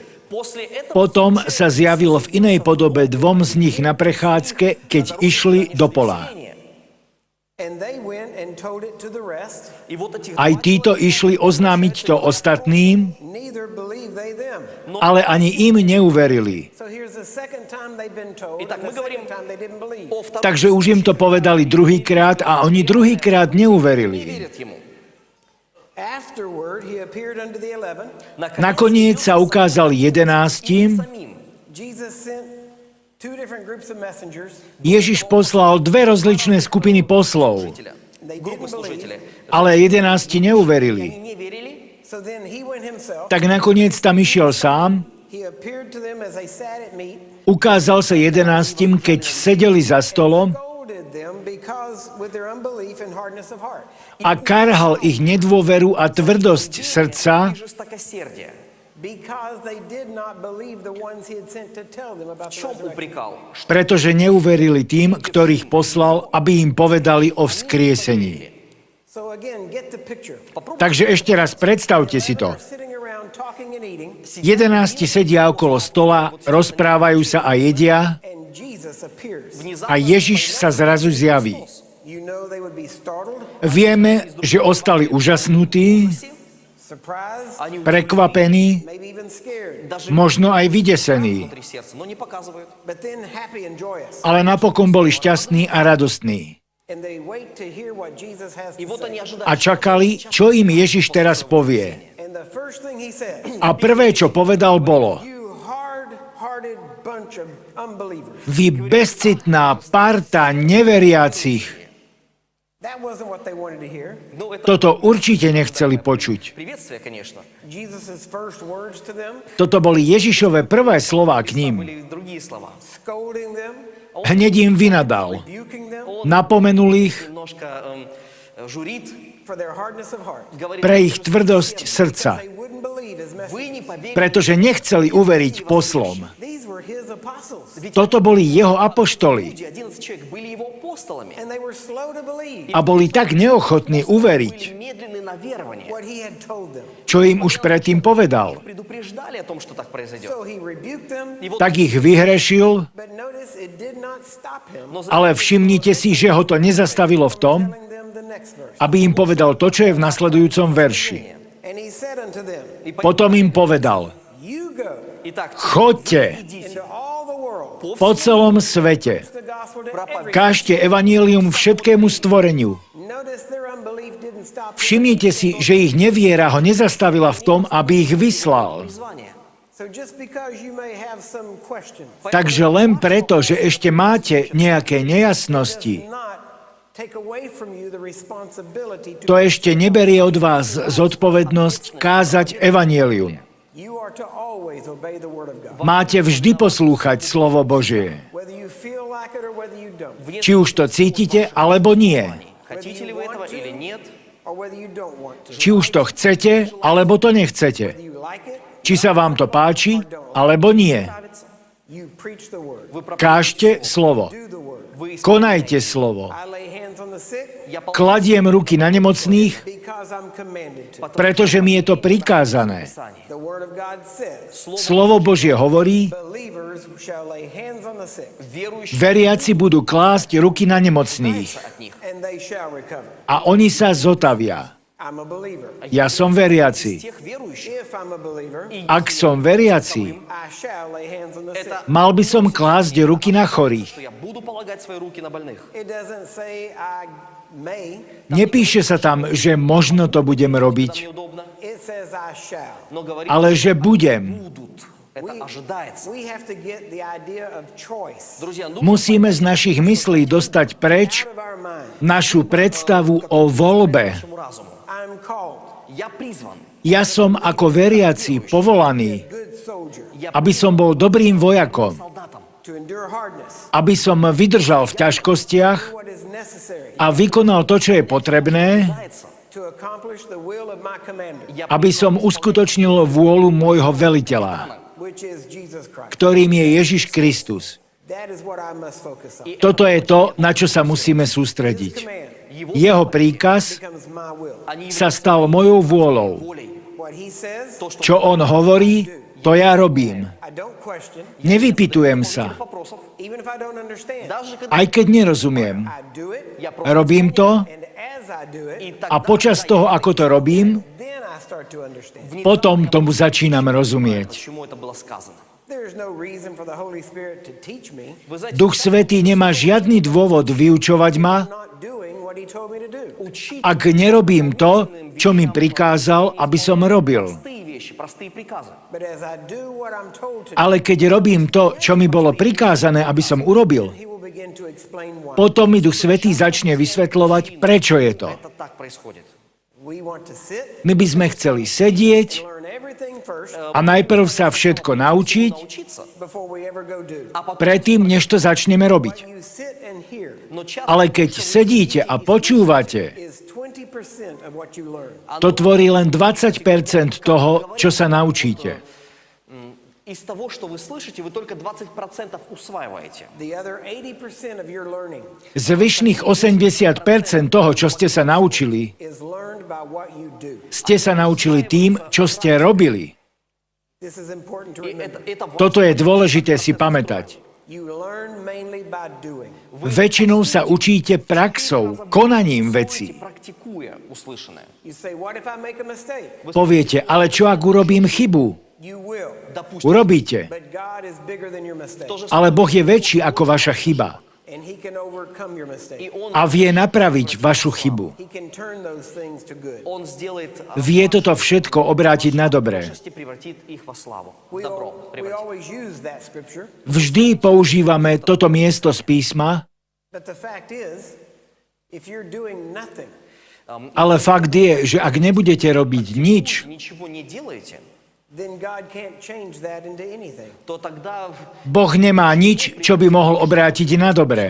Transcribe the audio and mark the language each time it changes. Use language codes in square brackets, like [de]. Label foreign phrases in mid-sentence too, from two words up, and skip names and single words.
[ru] После этого [sk] Potom sa zjavil v inej podobe dvom z nich na prechádzke, keď išli do pola. [en] And they went and told it to the rest. [ru] и вот эти [sk] Aj títo išli oznámiť to ostatným, [en] Neither believed they them. [sk] ale ani im neuverili. [en] So here's the second time they've been told, [ru] Итак, [en] and [ru] мы [en] the [ru] говорим [en] second time they didn't believe. [ru] о втором [sk] Takže už im to povedali druhýkrát a oni druhýkrát [ru] не [sk] neuverili. [ru] верят ему. [en] Afterward, he appeared unto the 11. [sk] Nakoniec sa ukázal 11. [ru] самим. [en] Jesus sent two different groups of messengers. [sk] Ježiš poslal dve rozličné skupiny poslov, [en] They [ru] Группы [en] didn't believe. [ru] служителей. [sk] ale 11 neuverili. [ru] Они не верили. [en] So then he went himself. [sk] Tak nakoniec tam išiel sám, [en] He appeared to them as they sat at meat, [sk] ukázal sa 11, keď sedeli za stolom [en] scolded them because with their unbelief and hardness of heart. [sk] a karhal ich nedôveru a tvrdosť srdca, [ru] И жестокосердие. [en] Because they did not believe the ones he had sent to tell them about [ru] В [en] the [ru] чем [en] resurrection. [ru] упрекал? [sk] pretože neuverili tým, ktorých poslal, aby im povedali o vzkriesení. [en] So again, get the picture. [sk] Takže ešte raz predstavte si to. [en] They're sitting around talking and eating, [sk] 11 sedia okolo stola, rozprávajú sa a jedia [en] and Jesus appears. [sk] a Ježiš sa zrazu zjaví. [en] You know they would be startled, [sk] Vieme, že ostali úžasnutí, [en] surprised, [ru] Они [sk] prekvapení, [en] maybe even scared, [ru] даже [sk] možno aj vydesení, [ru] внутри сердца, но не показывают. [en] but then happy and joyous. [sk] ale napokon boli šťastní a radostní. [en] And they wait to hear what Jesus has [ru] И [en] to [ru] вот они [en] say. [ru] ожидают. [sk] A čakali, čo im Ježiš teraz povie. [en] And the first thing he said, [sk] A prvé, čo povedal, bolo: [en] you hard-hearted bunch of unbelievers. [sk] Vy bezcitná parta neveriacich. [en] That wasn't what they wanted to hear. [ru] Ну, это [sk] Toto určite nechceli počuť. [ru] приветствие, конечно. [en] Jesus' first words to them, [sk] Toto boli Ježišove prvé slová k ním. [ru] Были другие слова. [en] scolding them, [sk] Hneď im vynadal. [en] rebuking them [sk] Napomenul ich [ru] Немножко журит, [en] for their hardness of heart. [ru] говорит, [sk] pre ich tvrdosť srdca, [en] They wouldn't believe his message. [ru] вы не поверите. [sk] pretože nechceli uveriť poslom. [en] These were his apostles, [sk] Toto boli jeho apoštoli [ru] Люди, 11 человек, были его апостолами. [en] and they were slow to believe [sk] a boli tak neochotní uveriť, [ru] Были медленны на верование. [en] what he had told them. [sk] čo im už predtým povedal. [ru] Предупреждали о том, что так произойдет. [en] So he rebuked them, [ru] И вот [sk] Tak ich vyhrešil, [en] but notice it did not stop him [sk] ale všimnite si, že ho to nezastavilo v tom, [en] telling them the next verse. [sk] aby im povedal to, čo je v nasledujúcom verši. [en] And he said unto them, [sk] Potom im povedal: [en] you go [ru] Итак, [sk] Choďte [en] into all the world, [sk] po celom svete, [en] the gospel to every. [sk] kážte evanjelium všetkému stvoreniu. [en] Notice their unbelief didn't stop him. [sk] Všimnite si, že ich neviera ho nezastavila v tom, aby ich vyslal. [ru] призвание. [en] So just because you may have some questions, [sk] Takže len preto, že ešte máte nejaké nejasnosti, [en] does not take away from you the responsibility to to. [sk] ešte neberie od vás zodpovednosť kázať evanjelium. [en] You are to always obey the word of God, [sk] Máte vždy poslúchať slovo Božie. [en] whether you feel like it or whether you don't, [sk] Či už to cítite, alebo nie. [ru] Хотите ли вы этого или нет, [en] or whether you don't want to. [sk] Či už to chcete, alebo to nechcete. [en] Whether you like it, [sk] Či sa vám to páči, alebo nie. [en] you preach the word. [sk] Kážte slovo. [en] Do the word. [sk] Konajte slovo. [en] I lay hands on the sick [sk] Kladiem ruky na nemocných, [en] because I'm commanded to. [sk] pretože mi je to prikázané. [en] The word of God says, [sk] Slovo Božie hovorí, [en] believers shall lay hands on the sick [sk] veriaci budú klásť ruky na nemocných [en] and they shall recover. [sk] a oni sa zotavia. [en] I'm a believer. [sk] Ja som veriaci. [en] If I'm a believer, [sk] Ak som veriaci, [en] I shall lay hands on the sick. [sk] mal by som klásť ruky na chorých. [ru] Я буду полагать свои руки на больных. [en] It doesn't say I may, [sk] Nepíše sa tam, že možno to budem robiť, [ru] Неудобно, [en] it says I shall. [ru] но говорит, [sk] ale že budem. [ru] будут. Это ожидается. [en] We have to get the idea of choice [ru] Друзья, ну, [sk] Musíme z našich myslí dostať preč [en] out of our mind. [sk] našu predstavu o voľbe. [ru] нашему разуму. [en] I'm called, [ru] Я призван. [sk] Ja som ako veriaci povolaný, [en] good soldier, [sk] aby som bol dobrým vojakom, [ru] Солдатом. [en] to endure hardness, [sk] aby som vydržal v ťažkostiach [en] what is necessary [sk] a vykonal to, čo je potrebné, [ru] Ожидается. [en] to accomplish the will of my commander, [sk] aby som uskutočnil vôľu môjho veliteľa, [en] which is Jesus Christ. [sk] ktorým je Ježiš Kristus. [en] That is what I must focus on. [sk] Toto je to, na čo sa musíme sústrediť. [en] Command [sk] Jeho príkaz [en] becomes my will. [sk] sa stal mojou vôľou. [ru] Волей. [en] What he says, [sk] Čo on hovorí, to ja robím. [en] I don't question, [sk] Nevypytujem sa. [ru] Вопросов. [en] even if I don't understand. [ru] Даже когда [sk] Aj keď nerozumiem. [en] I do it, [ru] я просто... [sk] Robím to [en] and as I do [ru] И [en] it, [ru] тогда, [sk] a počas toho, ako to robím, [en] then I start to understand. [sk] potom tomu začínam rozumieť. [ru] Почему это было сказано? [en] There's no reason for the Holy Spirit to teach me. [ru] Вы знаете, [sk] Duch Svätý nemá žiadny dôvod vyučovať ma, [en] Not doing what he told me to do. [ru] учить [sk] ak nerobím to, čo mi prikázal, aby som robil. [ru] простые вещи, простые приказы. [en] But as I do what I'm told to do, [sk] Ale keď robím to, čo mi bolo prikázané, aby som urobil, [en] he will begin to explain why. [sk] potom mi Duch Svätý začne vysvetľovať, prečo je to. [ru] Это так происходит. [en] We want to sit, [sk] My by sme chceli sedieť [en] learn everything first [sk] a najprv sa všetko naučiť, [ru] Научиться. [en] before we ever go do. [ru] А потом [sk] predtým, než to začneme robiť. [en] You sit and hear [ru] но часто [sk] Ale keď sedíte a počúvate, [en] is 20% of what you learn. [sk] to tvorí len 20% toho, čo sa naučíte. [ru] из того, что вы слышите, вы только 20% усваиваете. [en] The other 80% of your learning [sk] Zvyšných 80% toho, čo ste sa naučili, [en] is learned by what you do. [sk] ste sa naučili tým, čo ste robili. [en] This is important to [ru] И [en] remember. [ru] это важно. [sk] Toto je dôležité si pamätať. [en] You learn mainly by doing. [sk] Väčšinou sa učíte praxou, konaním veci. [ru] Практикуя услышанное. [en] You say, what if I make a mistake? [sk] Poviete, ale čo ak urobím chybu? [en] You will. [ru] Допустим, [sk] Urobíte. [en] But God is bigger than your mistake. [sk] Ale Boh je väčší ako vaša chyba [en] And he can overcome your mistake. [ru] и он, [sk] a vie napraviť vašu chybu. [en] He can turn those things to good. [ru] он сделает [sk] Vie toto všetko obrátiť na dobré. [ru] возможности, превратит их во славу. [en] We, [ru] Добро [en] we [ru] превратит. [en] always use that scripture, [sk] Vždy používame toto miesto z písma, [en] but the fact is, if you're doing nothing, [sk] ale fakt je, že ak nebudete robiť nič, [ru] Ничего не делаете, [en] then God can't change that into anything. [ru] то тогда [sk] Boh nemá nič, čo by mohol obrátiť na dobré.